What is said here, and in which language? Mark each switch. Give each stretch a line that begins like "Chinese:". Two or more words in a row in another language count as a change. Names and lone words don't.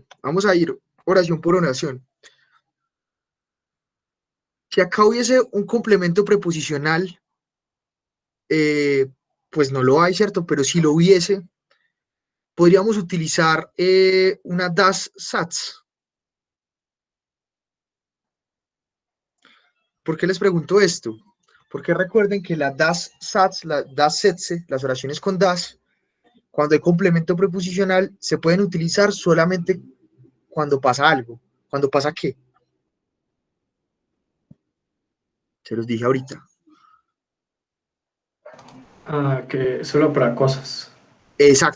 Spanish: Vamos a ir oración por oración. Si acá hubiese un complemento preposicional, pues no lo hay, ¿cierto? Pero si lo hubiese, podríamos utilizar una
German: das Satz.
Spanish: ¿Por qué les pregunto esto? Porque recuerden que la
German: das Satz,
Spanish: la
German: das Sätze,
Spanish: las oraciones con das, cuando hay complemento preposicional, se pueden utilizar solamente cuando pasa algo. ¿Cuándo pasa qué? Se los dije ahorita. Que solo para cosas.